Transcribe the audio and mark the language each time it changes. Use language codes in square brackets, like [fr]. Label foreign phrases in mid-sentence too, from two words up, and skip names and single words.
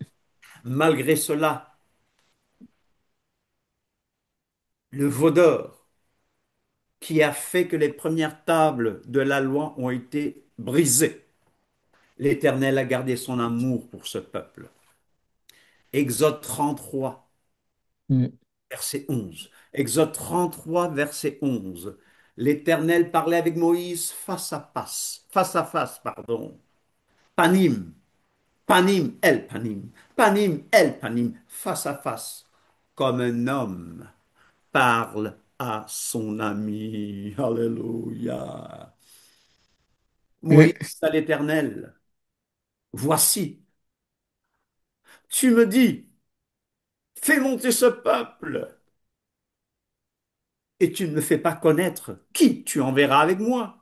[fr] Malgré cela, le veau d'or qui a fait que les premières tables de la loi ont été brisées, l'Éternel a gardé son amour pour ce peuple. Exode 33, mm, verset 11. Exode 33, verset 11. L'Éternel parlait avec Moïse face à face, pardon. [he] פנים, פנים, אל פנים, פנים, אל פנים, [fr] face à face, comme un homme parle à son ami. Alléluia. Moïse mm, à l'Éternel, voici, tu me dis, fais monter ce peuple, et tu ne me fais pas connaître qui tu enverras avec moi.